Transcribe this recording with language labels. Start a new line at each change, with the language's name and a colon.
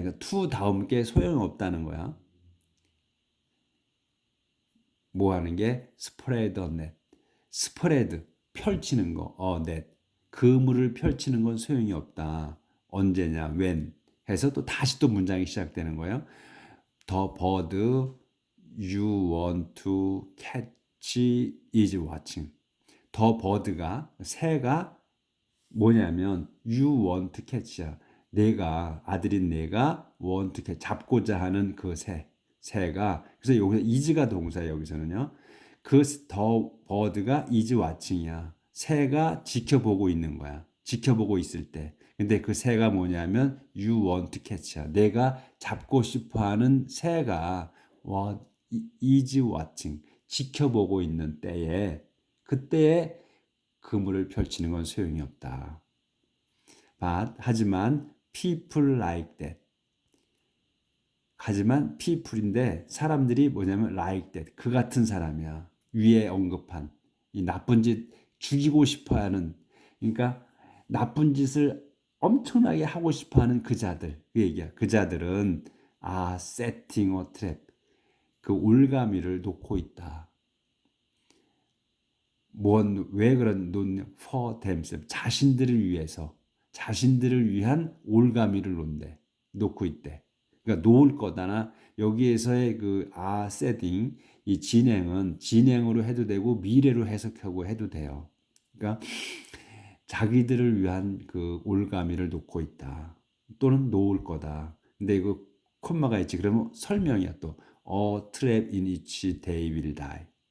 Korean: 그러니까 투 다음 게 소용이 없다는 거야. 뭐 하는 게 스프레드 넷. 스프레드 펼치는 거. 넷. 그물을 펼치는 건 소용이 없다. 언제냐? when 해서 또 다시 또 문장이 시작되는 거예요.
English: The bird you want to catch is watching. The bird가
Korean: 새가 뭐냐면
English: you want to catch야.
Korean: 내가 아들인 내가
English: want to catch
Korean: 잡고자 하는 그 새가 그래서 여기서 is가 동사예요. 여기서는요.
English: 그 the bird가 is watching이야.
Korean: 새가 지켜보고 있는 거야. 지켜보고 있을 때. 근데 그 새가 뭐냐면
English: you want to catch
Korean: 야. 내가 잡고 싶어하는 새가
English: is watching
Korean: 지켜보고 있는 때에 그때에 그물을 펼치는 건 소용이 없다.
English: 하지만 people like that.
Korean: 하지만 people인데 사람들이 뭐냐면
English: like that.
Korean: 그 같은 사람이야. 위에 언급한 이 나쁜 짓 죽이고 싶어하는 그러니까 나쁜 짓을 엄청나게 하고 싶어하는 그 자들 그 얘기야. 그 자들은
English: setting a trap.
Korean: 그 올가미를 놓고 있다. 왜 그런 놓냐?
English: For themselves.
Korean: 자신들을 위해서. 자신들을 위한 올가미를 놓고 있대. 그러니까 놓을 거다나 여기에서의 그 setting 이 진행은 진행으로 해도 되고 미래로 해석하고 해도 돼요. 그러니까 자기들을 위한 그 올가미를 놓고 있다. 또는 놓을 거다. 근데 이거 콤마가 있지. 그러면 설명이야 또.
English: A trap in which they will die.